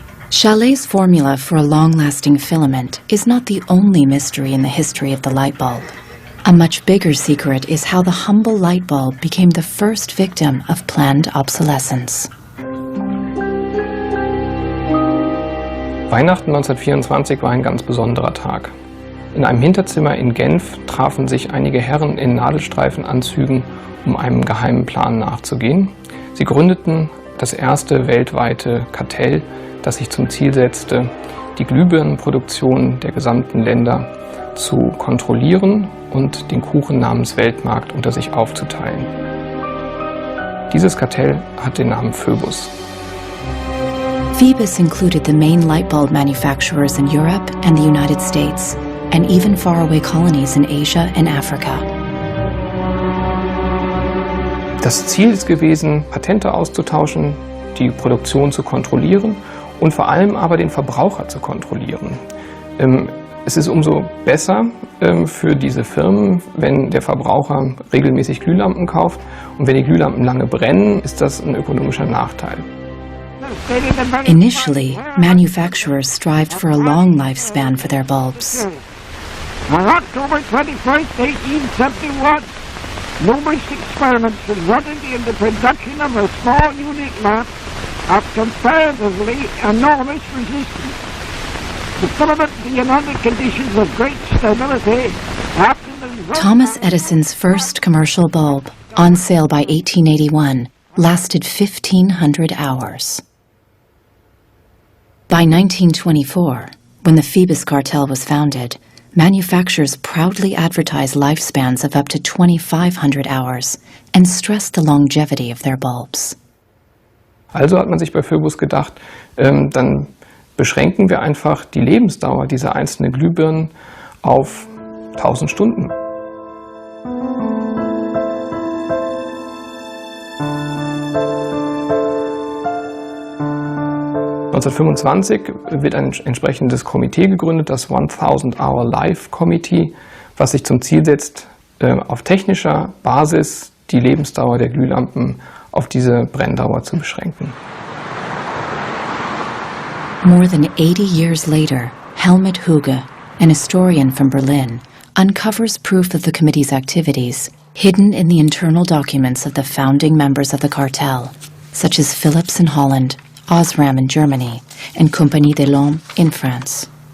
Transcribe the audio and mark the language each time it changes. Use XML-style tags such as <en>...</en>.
<en>Chaillet's formula for a long-lasting filament is not the only mystery in the history of the light bulb. A much bigger secret is how the humble light bulb became the first victim of planned obsolescence.</en> <de>Weihnachten 1924 war ein ganz besonderer Tag. In einem Hinterzimmer in Genf trafen sich einige Herren in Nadelstreifenanzügen, um einem geheimen Plan nachzugehen. Sie gründeten das erste weltweite Kartell, das sich zum Ziel setzte, die Glühbirnenproduktion der gesamten Länder zu kontrollieren und den Kuchen namens Weltmarkt unter sich aufzuteilen. Dieses Kartell hat den Namen Phoebus.</de> <en>Phoebus included the main light bulb manufacturers in Europe and the United States, and even faraway colonies in Asia and Africa.</en> <de>Das Ziel ist gewesen, Patente auszutauschen, die Produktion zu kontrollieren und vor allem aber den Verbraucher zu kontrollieren. Es ist umso besser für diese Firmen, wenn der Verbraucher regelmäßig Glühlampen kauft, und wenn die Glühlampen lange brennen, ist das ein ökonomischer Nachteil.</de> <en>Initially, manufacturers strived for a long lifespan for their bulbs. On October 21st, 1871, numerous experiments resulted in the production of a small unique lamp of comparatively enormous resistance. The filament being under conditions of great stability after the... Thomas Edison's first commercial bulb, on sale by 1881, lasted 1,500 hours. By 1924, when the Phoebus cartel was founded, manufacturers proudly advertised lifespans of up to 2,500 hours and stressed the longevity of their bulbs.</en> <de>Also hat man sich bei Phoebus gedacht, dann beschränken wir einfach die Lebensdauer dieser einzelnen Glühbirnen auf 1000 Stunden. (1925) wird ein entsprechendes Komitee gegründet, das 1000-Hour Life Committee, was sich zum Ziel setzt, auf technischer Basis die Lebensdauer der Glühlampen auf diese Brenndauer zu beschränken.</de> <en>More than 80 years later, Helmut Hüge, an historian from Berlin, uncovers proof of the committee's activities hidden in the internal documents of the founding members of the cartel, such as Philips in Holland, Osram in Germany, and Compagnie des Lampes in France.</en>